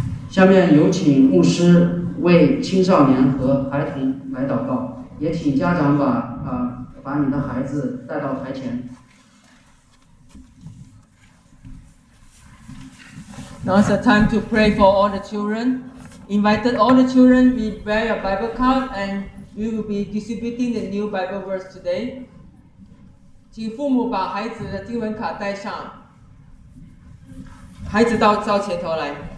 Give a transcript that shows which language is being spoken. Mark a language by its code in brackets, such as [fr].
[zh] 下面有请牧师为青少年和孩童来祷告，也请家长把你的孩子带到台前。 [en] Now is the time to pray for all the children. Invited all the children, we bear your Bible card and we will be distributing the new Bible verse today. [zh] 请父母把孩子的经文卡带上，孩子到前头来。